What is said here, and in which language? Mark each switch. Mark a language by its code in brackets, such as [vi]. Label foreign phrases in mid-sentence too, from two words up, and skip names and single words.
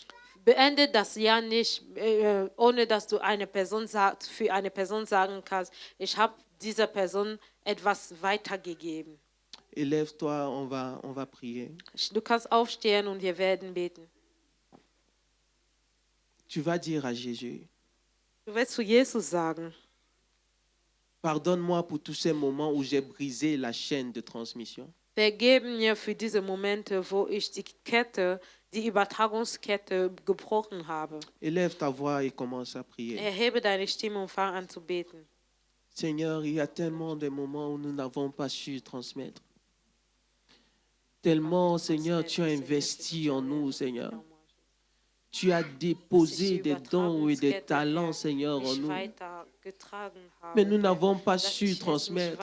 [de] Beende das Jahr nicht, ohne dass du für eine Person sagen kannst, ich habe dieser Person etwas weitergegeben. [fr] Élève-toi, on va prier. [de] Du kannst aufstehen und wir werden beten. [fr] Tu vas dire à Jésus, [de] Du wirst zu Jesus sagen, [fr] pardonne-moi pour tous ces moments où j'ai brisé la chaîne de transmission. [de] vergebe mir für diese Momente, wo ich die Übertragungskette gebrochen habe. [fr] Élève ta voix et commence à prier. [de] Erhebe deine Stimme und fang an zu beten. [fr] Seigneur, il y a tellement de moments où nous n'avons pas su transmettre. Tellement, Seigneur, tu as investi en nous, Seigneur. Tu as déposé des dons et des talents, Seigneur, en nous. Mais nous n'avons pas su transmettre.